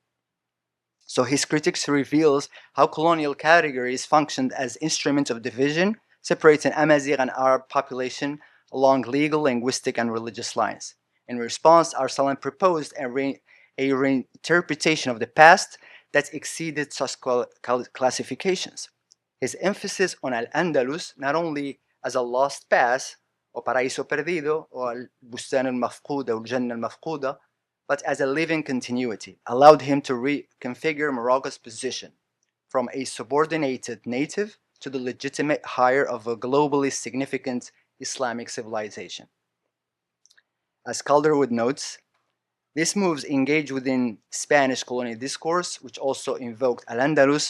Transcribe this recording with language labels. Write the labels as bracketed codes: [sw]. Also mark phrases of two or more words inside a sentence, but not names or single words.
[en] So his critics reveals how colonial categories functioned as instruments of division, separating Amazigh and Arab population along legal, linguistic, and religious lines. In response, Arsalan proposed a reinterpretation of the past that exceeded such classifications. His emphasis on Al-Andalus, not only as a lost past, [pt] o paraíso perdido, [ar] or البستان المفقودة, or الجنة المفقودة, [en] but as a living continuity, allowed him to reconfigure Morocco's position from a subordinated native to the legitimate hire of a globally significant Islamic civilization. As Calderwood notes, these moves engage within Spanish colonial discourse, which also invoked Al-Andalus.